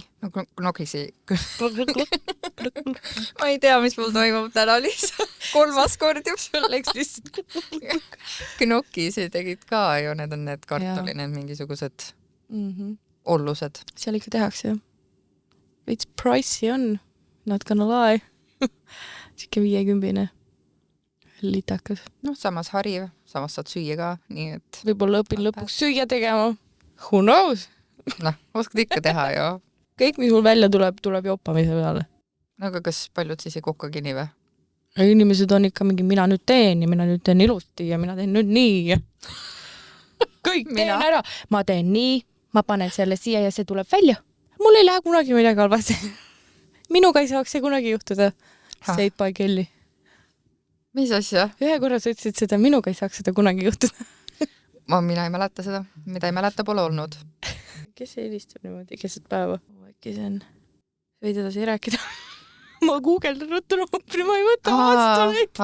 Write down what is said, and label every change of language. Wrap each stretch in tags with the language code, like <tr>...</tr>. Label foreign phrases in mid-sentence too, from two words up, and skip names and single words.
<et>No knokisi. Ma ei tea, mis mul toimub täna lihtsalt. 3. kord juba sul läks lihtsalt. Knokisi tegid ka ju, need on need kartuli, need mingisugused ollused. Seal ikka tehakse ju. Veits pricey on,</et> <en>not gonna lie.</en> <et>Sikke 50 litakas. Samas hariv, samas saad süüa ka, nii et... Võib-olla õpin lõpuks süüa tegema.</et> <en>Who knows?</en> <et>Oskad ikka teha ju. Kõik, mis mul välja tuleb joppamise peale. Aga kas paljud siis ei kokkakini või? Inimesed on ikka mingi, mina nüüd teen ilusti ja mina teen nüüd nii. Kõik teen ära. Ma teen nii, ma panen selle siia ja see tuleb välja. Mul ei lähe kunagi midagi halvasti. Minuga ei saaks see kunagi juhtuda.</et> <en>Saved by Kelly.</en> <et>Mis asja? Ühe korra sa ütlesid seda, minuga ei saaks seda kunagi juhtuda. Mina ei mäleta seda. Mida ei mäleta, pole olnud. Kes see helistab niimoodi keset päeva? Äkki see on... Võid edasi rääkida. Ma guugeldan ruttu numbri, ma ei võta vastu neid.</et>